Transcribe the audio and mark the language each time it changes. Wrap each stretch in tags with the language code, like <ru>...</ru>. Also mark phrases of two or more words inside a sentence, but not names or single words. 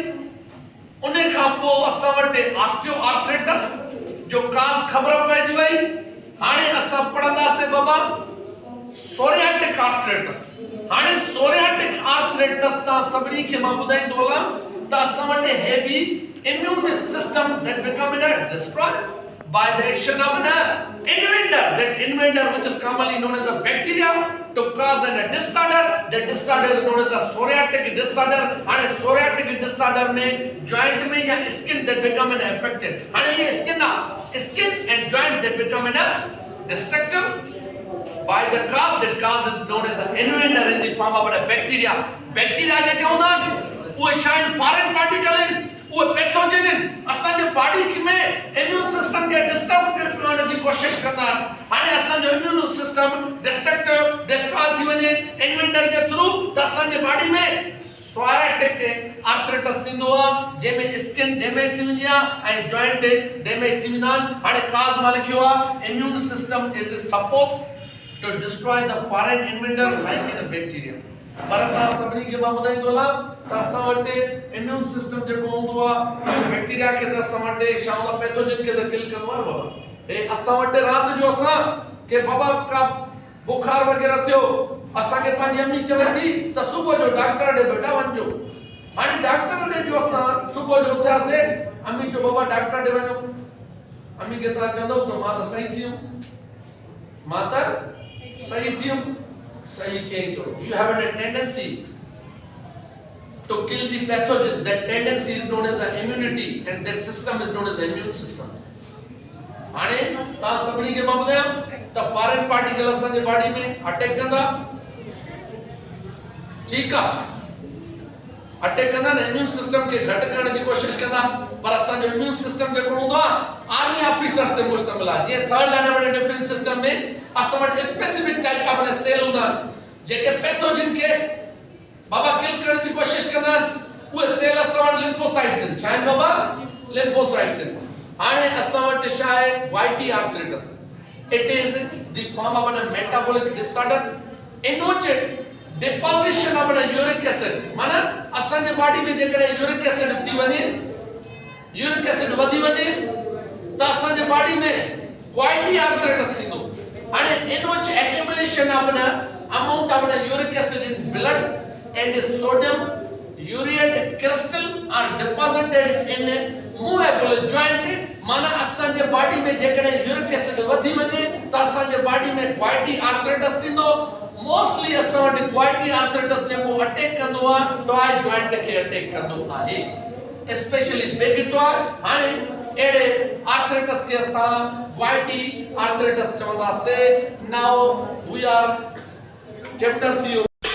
<sd>उन खां पोइ असां वटि</sd> <en>osteo arthritis</en> <sd>जो काज़ ख़बर पइजी वई हाणे असां पढ़ंदासीं बाबा</sd> <en>psoriatic arthritis</en> <sd>हाणे</sd> <en>psoriatic arthritis</en> <sd>तव्हां सभिनी खे मां ॿुधाईंदो हलां त असां वटि हे बि</sd> <en>immune system that become destroy by the action of an invader. That invader, which is commonly known as a bacteria, to cause a disorder. The disorder is known as a psoriatic disorder. And a psoriatic disorder में joint में या skin that become an affected. And ये skin and joint that become an destructive by the cause. That cause is known as an invader in the form of a bacteria.</en> <sd>Bacteria जेके हूंदा आहिनि उहे शायद</sd> <en>foreign particle</en> <sd>आहिनि, उहे पैथोजन आहिनि, असांजे बॉडी में</sd> <en>immune system</en> <sd>खे डिस्टर्ब करण जी कोशिश कंदा आहिनि। हाणे असांजो</sd> <en>immune system</en> <sd>डिस्ट्रॉय थी वञे इन्वेंटर जे थ्रू त असांजे बॉडी में</sd> <en>psoriatic arthritis</en> <sd>थींदो आहे, जंहिंमें</sd> <en>skin damage</en> <sd>थी वेंदी आहे ऐं</sd> <en>joint damage</en> <sd>थी वेंदा आहिनि। हाणे काज़ मां लिखियो आहे</sd> <en>immune system is supposed to destroy the foreign invader like in a bacteria.</en> <sd>पर तव्हां सभिनी खे मां ॿुधाईंदो हलां त असां वटि</sd> <en>immune system</en> <sd>जेको हूंदो आहे बैक्टीरिया खे त असां वटि छा हूंदो आहे पैथोजन खे त किल कंदो आहे बाबा। हे असां वटि राति जो असां के बाबा का बुखार वग़ैरह थियो असांखे पंहिंजी अम्मी चवे थी त सुबुह जो डॉक्टर ॾे बेटा वञो। हाणे डॉक्टर ॾे जो असां सुबुह जो उथियासीं, अम्मी जो बाबा डॉक्टर ॾे वञो। अम्मी खे तव्हां चवंदव त मां त सही थी वियुमि, मां त सही थियम, सही कयो।</sd> <en>You have a tendency to kill the pathogen. That tendency is known as the immunity, and that system is known as the immune system.</en> <sd>हाणे तव्हां सभिनी खे मां ॿुधायां त</sd> <en>foreign particle</en> <sd>असांजे बॉडी में अटैक कंदा, ठीकु आहे, अटैक कंदा न</sd> <en>immune system</en> <sd>खे घटि करण जी कोशिश कंदा। पर असांजो</sd> <en>immune system</en> <sd>जेको हूंदो आहे</sd> <en>army officers</en> <sd>ते मुश्तमिल आहे। जीअं</sd> <en>third line of defense system</en> <sd>में असां वटि</sd> <en>specific type of cell</en> <sd>हूंदा आहिनि जेके पैथोजन खे बाबा किल करण जी कोशिश कंदा आहिनि। उहे सेल असां वटि लिम्फोसाइट्स आहिनि। छा आहिनि बाबा? लिम्फोसाइट्स आहिनि। हाणे असां वटि छा आहे</sd> <en>gouty arthritis. it is the form of an metabolic disorder in which deposition of an uric acid,</en> <sd>माना असांजे बॉडी में जेकॾहिं</sd> <en>uric acid</en> <sd>थी वञे,</sd> <en>uric acid</en> <sd>वधी वञे त असांजे बॉडी में</sd> <en>gouty arthritis</en> <sd>थींदो।</sd> <en>हाणे in which accumulation of an amount of an uric acid in blood and sodium urate crystal are deposited in movable joint.</en> <sd>माना असांजे बॉडी में जेकॾहिं</sd> <en>uric acid</en> <sd>वधी वञे त असांजे बॉडी में</sd> <en>gouty arthritis</en> <sd>थींदो। मोस्टली असां वटि</sd> <en>gouty arthritis</en> <sd>जेको अटैक कंदो आहे</sd> <en>toe joint</en> <sd>खे अटैक कंदो आहे,</sd> <en>specially big toe.</en> <sd>हाणे अहिड़े आर्थराइटिस खे असां</sd> <en>gouty arthritis</en> <sd>चवंदासीं।</sd> <en>now we are chapter three</en>